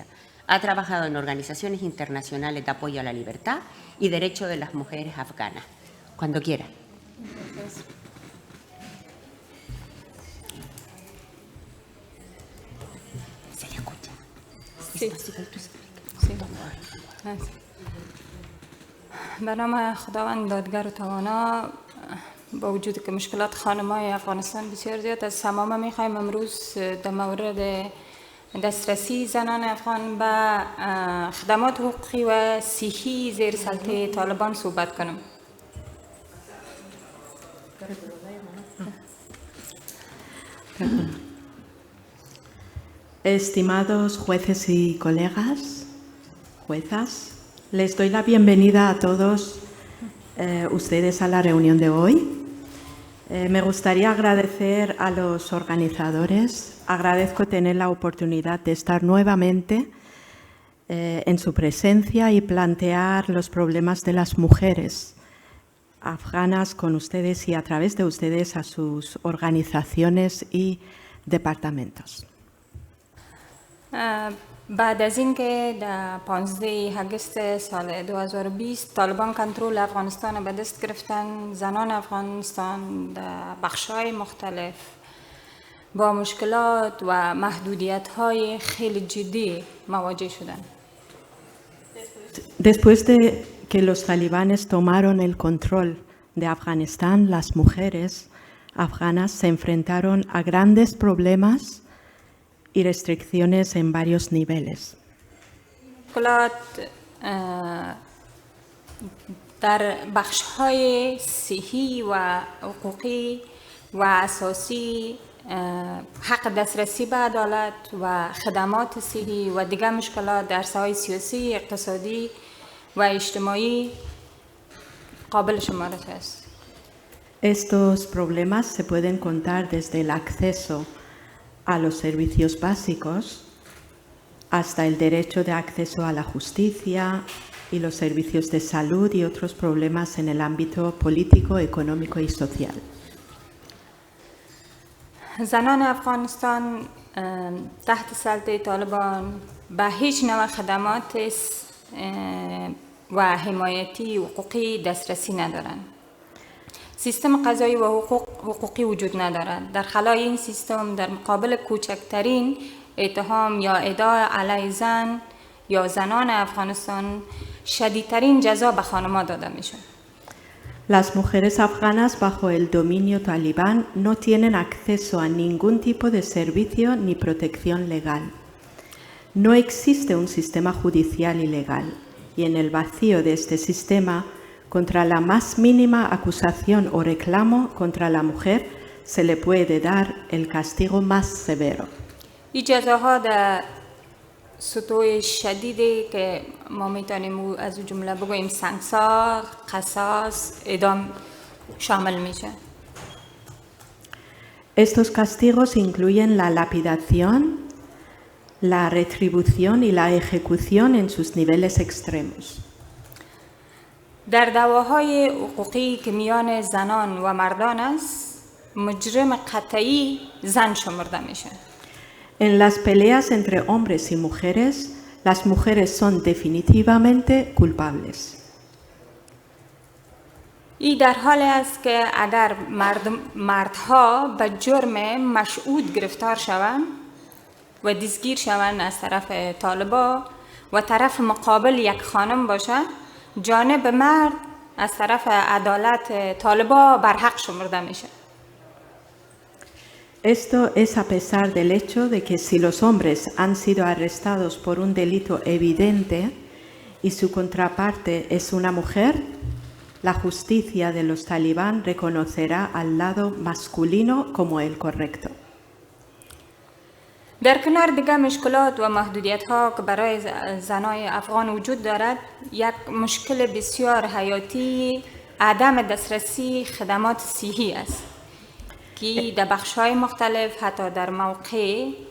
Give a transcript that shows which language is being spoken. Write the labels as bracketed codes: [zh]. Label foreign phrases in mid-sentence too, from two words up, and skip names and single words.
[es] Ha trabajado en organizaciones internacionales de apoyo a la libertad y derecho de las mujeres afganas. Cuando quiera. Gracias. ¿Se le escucha? Sí. [fa] به نام خداوند دادگر و توانا، با وجود که مشکلات خانم‌های افغانستان بسیار زیاد است، تماما می‌خوایم امروز در مورد دسترسی زنان افغان به خدمات حقوقی و صحی زیر سلطه طالبان صحبت کنم. [es] Estimados jueces y colegas, juezas, les doy la bienvenida a todos ustedes a la reunión de hoy. Me gustaría agradecer a los organizadores. Agradezco tener la oportunidad de estar nuevamente en su presencia y plantear los problemas de las mujeres afganas con ustedes y a través de ustedes a sus organizaciones y departamentos. [fa] بعد از اینکه در 15 اگست سال 2020 طالبان کنترل افغانستان به دست گرفتن، زنان افغانستان در بخش‌های مختلف با مشکلات و محدودیت‌های خیلی جدی مواجه شدند. [es] Después de que los talibanes tomaron el control de Afganistán, las mujeres afganas se enfrentaron a grandes problemas y restricciones en varios niveles. [fa] مشکلات در بخش‌های صحی و حقوقی و اساسی، حق دسترسی به عدالت و خدمات صحی و دیگر مشکلات در ساحه سیاسی، اقتصادی و اجتماعی قابل شمارش است. [es] Estos problemas se pueden contar desde el acceso a los servicios básicos hasta el derecho de acceso a la justicia y los servicios de salud y otros problemas en el ámbito político, económico y social. [fa] زنان افغانستان تحت سلطه طالبان به هیچ نوع خدمات و حمایتی حقوقی دسترسی ندارند. سیستم قضایی و حقوقی وجود ندارد. در خلای این سیستم در مقابل کوچکترین اتهام یا ادعا علیه زن یا زنان افغانستان شدیدترین جزا به خانم‌ها داده میشد. [es] Las mujeres afganas bajo el dominio talibán no tienen acceso a ningún tipo de servicio ni protección legal. No existe un sistema judicial y legal, y en el vacío de este sistema, contra la más mínima acusación o reclamo contra la mujer, se le puede dar el castigo más severo. [fa] این جزاها در سطوح شدیدی که ما میتونیم از جمله بگوییم سنگسار، قصاص، اعدام شامل میشه. [es] Estos castigos incluyen la lapidación, la retribución y la ejecución en sus niveles extremos. [fa] در دعواهای حقوقی که میان زنان و مردان است، مجرم قطعی زن شمرده میشه. [es] En las peleas entre hombres y mujeres, las mujeres son definitivamente culpables. [fa] این در حالی است که اگر مردها به جرم مشهود گرفتار شوند و دستگیر شوند از طرف طالبان و طرف مقابل یک خانم باشد، جانب مرد از طرف عدالت طالبان برحق شمرده میشه. [es] Esto es a pesar del hecho de que si los hombres han sido arrestados por un delito evidente y su contraparte es una mujer, la justicia de los talibán reconocerá al lado masculino como el correcto. [fa] در کنار دیگر مشکلات و محدودیت‌ها که برای زنای افغان وجود دارد، یک مشکل بسیار حیاتی عدم دسترسی خدمات صحی است که در بخش‌های مختلف حتی در موقع